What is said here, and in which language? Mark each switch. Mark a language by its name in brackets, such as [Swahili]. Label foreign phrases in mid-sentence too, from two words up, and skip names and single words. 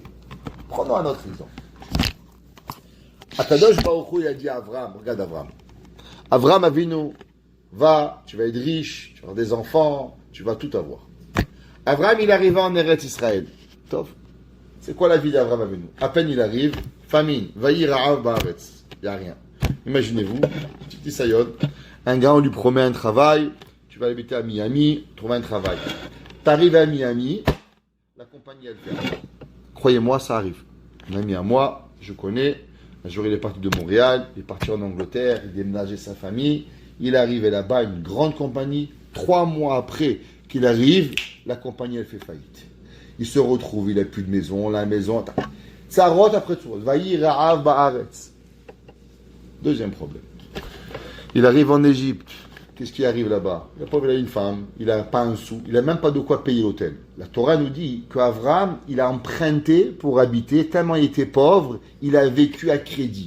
[French] Prenons un autre exemple. Akadosh Baruch Hu, il a dit à Abraham, regarde Abraham. Abraham Avinu, va, tu vas être riche, tu vas avoir des enfants, tu vas tout avoir. Abraham, il arrive en Eretz Israël. Top. C'est quoi la vie d'Abraham Avinu? À peine il arrive, famine, [Hebrew] ויהי רעב בארץ. [French] Il n'y a rien. Imaginez-vous, petit Isaïon, un gars, on lui promet un travail, tu vas habiter à Miami, trouver un travail. Tu arrives à Miami, la compagnie, elle fait. Croyez-moi, ça arrive. Un ami à moi, je connais, un jour il est parti de Montréal, il est parti en Angleterre, il déménageait sa famille. Il arrive là-bas, une grande compagnie. 3 mois après qu'il arrive, la compagnie, elle fait faillite. Il se retrouve, il n'a plus de maison, la maison... Ça rote après tout. [Hebrew] ויהי רעב בארץ. [French] Deuxième problème. Il arrive en Égypte. Qu'est-ce qui arrive là-bas? Le pauvre, il a une femme, il n'a pas un sou, il n'a même pas de quoi payer l'hôtel. La Torah nous dit qu'Abraham, il a emprunté pour habiter, tellement il était pauvre, il a vécu à crédit.